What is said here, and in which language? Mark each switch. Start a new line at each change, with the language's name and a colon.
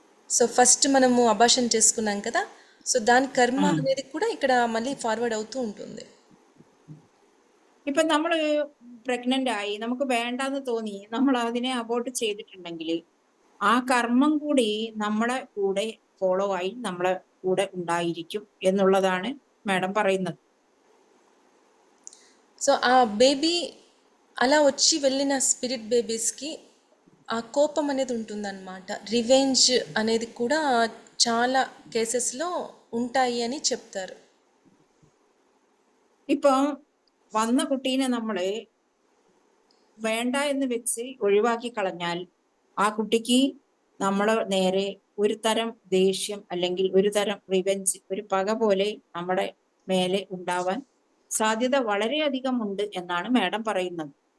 Telugu: So first మనము abortion చేసుకున్నాం కదా, సో దాని కర్మ అనేది కూడా ఇక్కడ మళ్ళీ ఫార్వర్డ్ అవుతూ ఉంటుంది.
Malayalam: ഇപ്പൊ നമ്മള് പ്രഗ്നന്റ് ആയി, നമുക്ക് വേണ്ടാന്ന് തോന്നി, നമ്മൾ അതിനെ അബോർട്ട് ചെയ്തിട്ടുണ്ടെങ്കിൽ ആ കർമ്മം കൂടി നമ്മളെ കൂടെ ഫോളോ ആയി നമ്മളെ കൂടെ ഉണ്ടായിരിക്കും എന്നുള്ളതാണ് మేడం പറയുന്നത്.
Telugu: సో ఆ బేబీ అలా వచ్చి వెళ్ళిన స్పిరిట్ బేబీస్కి ఆ కోపం అనేది ఉంటుందన్నమాట. రివెంజ్ అనేది కూడా చాలా కేసెస్లో ఉంటాయి అని చెప్తారు.
Malayalam: ഇപ്പൊ വന്ന കുട്ടീനെ നമ്മള് വേണ്ട എന്ന് വെച്ച് ഒഴിവാക്കി കളഞ്ഞാൽ ആ കുട്ടിക്ക് നമ്മളെ നേരെ ഒരു തരം ദേഷ്യം അല്ലെങ്കിൽ ഒരു തരം റിവെഞ്ച്, ഒരു പക പോലെ നമ്മുടെ മേലെ ഉണ്ടാവാൻ സാധ്യത വളരെയധികം ഉണ്ട് എന്നാണ് മാഡം പറയുന്നത്.